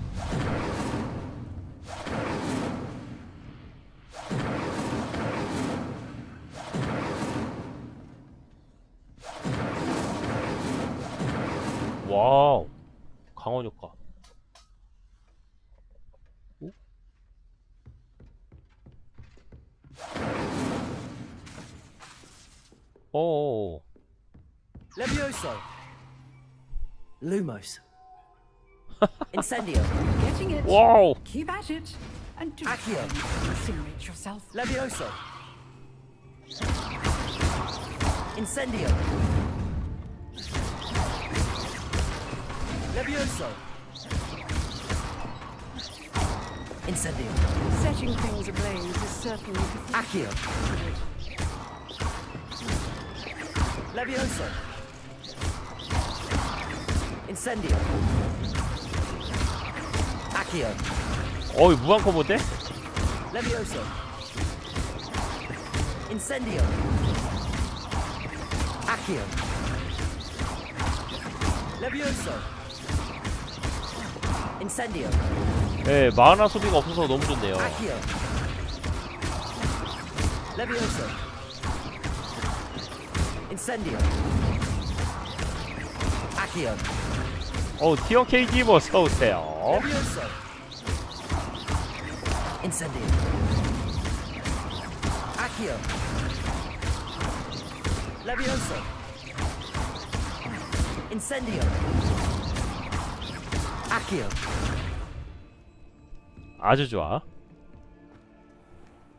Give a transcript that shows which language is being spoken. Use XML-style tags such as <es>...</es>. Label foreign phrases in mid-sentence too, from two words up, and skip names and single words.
<ko>와우. 강원 효과. 오? 어어어. Levioso. Lumos. Incendio.</ko> <en>Getting it. Wow. Keep at it. And do Accio. incinerate yourself. Levioso. Incendio. Levioso. Incendio. Setting things ablaze is certainly Accio. Levioso. Incendio. Accio.</en> <ko>어이 무한 콤보인데? Levioso. Incendio. Accio. Levioso. Incendio. 네, 마나 소비가 없어서 너무 좋네요. Accio. Levioso. Incendio. Accio. 티어 KG 어서오세요. Levioso. Incendio. Accio. Levioso. Incendio. Accio. 아주 좋아.</ko>